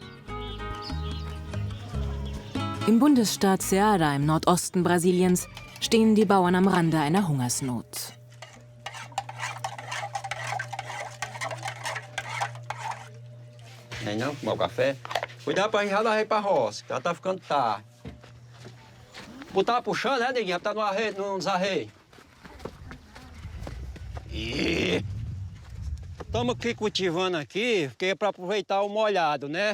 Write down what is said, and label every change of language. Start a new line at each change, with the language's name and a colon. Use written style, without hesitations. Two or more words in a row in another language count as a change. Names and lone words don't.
German: Im Bundesstaat Ceará im Nordosten Brasiliens stehen die Bauern am Rande einer Hungersnot.
Portuguese: Não, tomar o café. Cuidado pra gente já dar rei pra roça, que ela tá ficando tarde. Botar puxando, né, neguinho? Já tá nos arreios. E estamos aqui cultivando aqui, porque é para aproveitar o molhado, né?